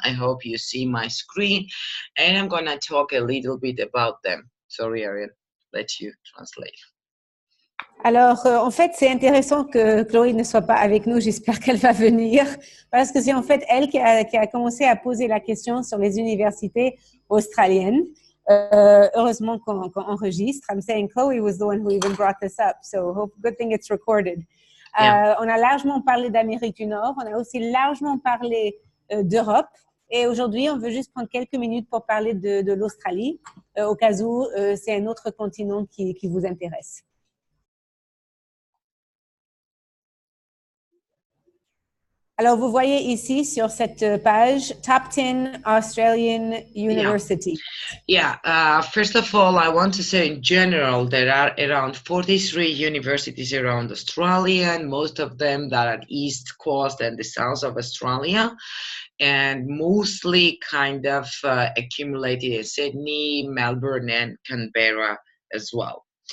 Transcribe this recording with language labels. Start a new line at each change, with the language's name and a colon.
English: I hope you see my screen, and I'm gonna talk a little bit about them. Sorry, Ariel, let you translate.
French: Alors, en fait, c'est intéressant que Chloé ne soit pas avec nous. J'espère qu'elle va venir parce que c'est en fait elle qui a commencé à poser la question sur les universités australiennes. Heureusement qu'on enregistre.
English: I'm saying Chloe was the one who even brought this up, so good thing it's recorded. Yeah.
French: On a largement parlé d'Amérique du Nord, on a aussi largement parlé d'Europe. Et aujourd'hui, on veut juste prendre quelques minutes pour parler de l'Australie, au cas où c'est un autre continent qui vous intéresse. Alors, vous voyez ici sur cette page,
English: Top 10 Australian Universities. Yeah. First of all, I want to say in general, there are around 43 universities around Australia, and most of them that are East Coast and the South of Australia, and mostly kind of accumulated in Sydney, Melbourne, and Canberra as well.